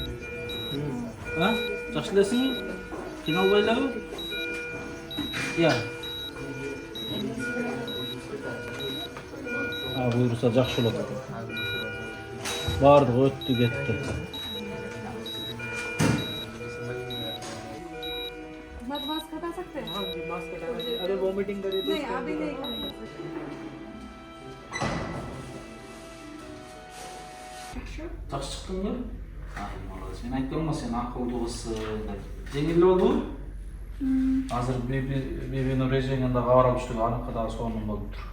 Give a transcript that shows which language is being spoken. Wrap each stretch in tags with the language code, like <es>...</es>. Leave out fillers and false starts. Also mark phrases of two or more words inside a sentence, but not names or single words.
<ky>Жакшы элесиңби? Кыйналбайлабы? Буюрса жакшы болот. Бардыгы өттү кетти.</ky> <hi>मास्क हटा सकते हैं? हाँ जी मास्क हटा सकते हैं। अगर वॉमिटिंग करे तो नहीं अभी नहीं करना।</hi> <ky>Жакшы чыктыңбы? Молодец. Мен айттым сен акылдуу кызсың деп. Жеңил болдубу? Азыр Бибинур режиминде кабар алыштык, аныкы дагы сонун болуп тур.</ky>